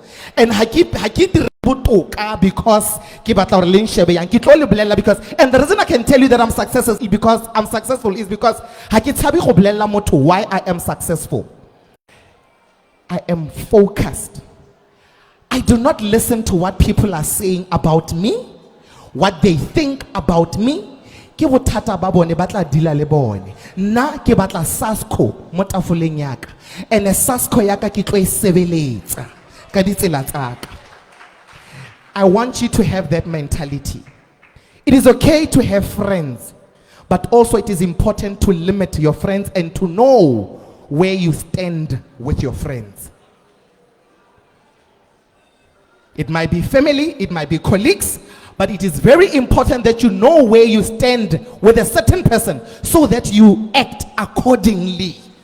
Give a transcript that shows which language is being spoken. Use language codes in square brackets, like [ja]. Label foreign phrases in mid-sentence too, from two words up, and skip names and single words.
[en] And I keep because and the reason I can tell you that I'm successful is because why I am successful. I am focused. I do not listen to what people are saying about me, what they think about me. [tn] ke bothata ba bone batla dila le bone. Nna ke batla SASCO mo tafoleng ya ka, and SASCO ya ka ke tlo e sebeletsa ka ditsela tsa ka. [en] I want you to have that mentality. It is okay to have friends, but also it is important to limit your friends and to know where you stand with your friends. It might be family, it might be colleagues, but it is very important that you know where you stand with a certain person so that you act accordingly.